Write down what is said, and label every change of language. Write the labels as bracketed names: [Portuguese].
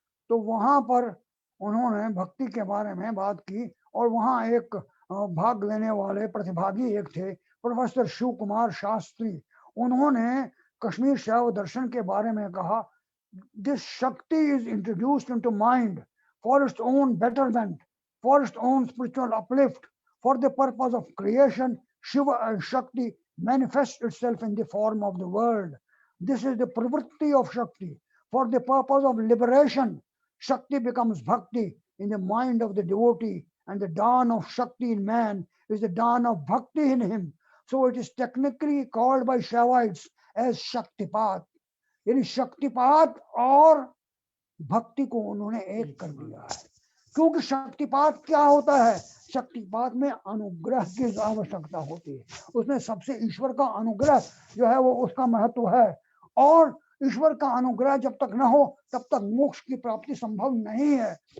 [Hindi] तो वहाँ पर उन्होंने भक्ति के बारे में बात की, और वहाँ एक भाग लेने वाले प्रतिभागी एक थे प्रोफेसर शिव कुमार शास्त्री। [English] उन्होंने कश्मीर शैव दर्शन के बारे में कहा, this Shakti is introduced into mind for its own betterment, for its own spiritual uplift, for the purpose of creation, Shiva and Shakti manifests itself in the form of the world. This is the pravritti of Shakti. For the purpose of liberation, Shakti becomes Bhakti in the mind of the devotee, and the dawn of Shakti in man is the dawn of Bhakti in him. So it is technically called by Shaivites as Shaktipat. [Hindi] यानी शक्तिपात और भक्ति को उन्होंने एक कर दिया है। क्योंकि शक्तिपात क्या होता है? शक्तिपात में अनुग्रह की आवश्यकता होती है, उसमें सबसे ईश्वर का अनुग्रह जो है वो उसका महत्व है, और ईश्वर का अनुग्रह जब तक न हो तब तक मोक्ष की प्राप्ति संभव नहीं है।